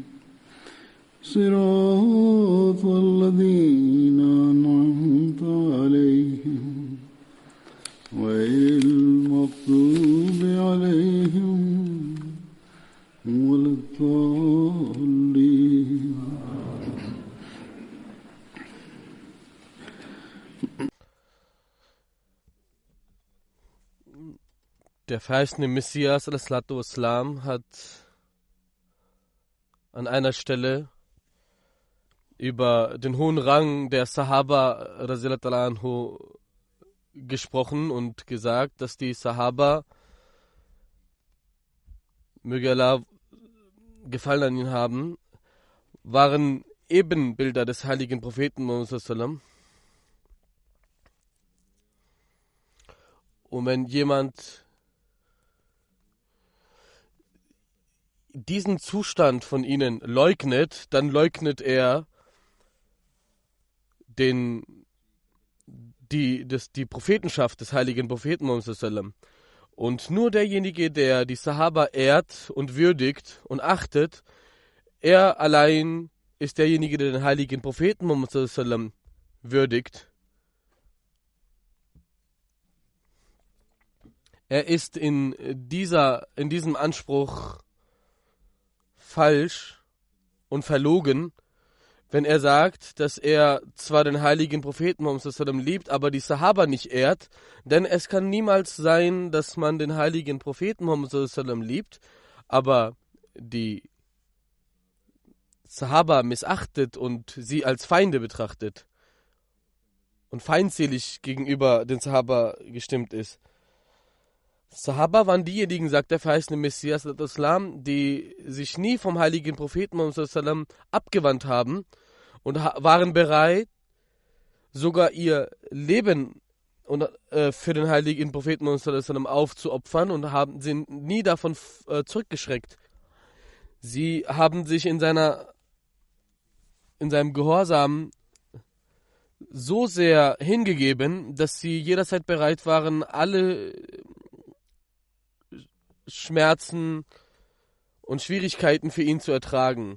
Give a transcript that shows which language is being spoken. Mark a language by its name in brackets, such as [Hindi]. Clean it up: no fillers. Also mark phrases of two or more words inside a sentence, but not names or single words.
[Arabic] صراط الذين أنعمت عليهم غير المغضوب عليهم ولا الضالين. [German] Der verheißene Messias [Arabic] الصلاة والسلام [German] hat an einer Stelle über den hohen Rang der Sahaba [Arabic] رضي الله عنه [German] gesprochen und gesagt, dass die Sahaba, möge Allah Gefallen an ihn haben, waren Ebenbilder des heiligen Propheten Muhammad [Arabic] صلى الله عليه وسلم. [German] Und wenn jemand diesen Zustand von ihnen leugnet, dann leugnet er die Prophetenschaft des heiligen Propheten Muhammad [Arabic] صلى الله عليه وسلم. [German] Und nur derjenige, der die Sahaba ehrt und würdigt und achtet, er allein ist derjenige, der den heiligen Propheten Muhammad [Arabic] صلى الله عليه وسلم [German] würdigt. Er ist in diesem Anspruch falsch und verlogen, wenn er sagt, dass er zwar den heiligen Propheten Muhammad [Arabic] صلى الله عليه وسلم [German] liebt, aber die Sahaba nicht ehrt, denn es kann niemals sein, dass man den heiligen Propheten Muhammad [Arabic] صلى الله عليه وسلم [German] liebt, aber die Sahaba missachtet und sie als Feinde betrachtet und feindselig gegenüber den Sahaba gestimmt ist. Sahaba waren diejenigen, sagt der verheißene Messias, die sich nie vom heiligen Propheten Muhammad [Arabic] صلى الله عليه وسلم [German] abgewandt haben und waren bereit, sogar ihr Leben für den heiligen Propheten Muhammad [Arabic] صلى الله عليه وسلم [German] aufzuopfern und sind nie davon zurückgeschreckt. Sie haben sich in seinem Gehorsam so sehr hingegeben, dass sie jederzeit bereit waren, alle Schmerzen und Schwierigkeiten für ihn zu ertragen.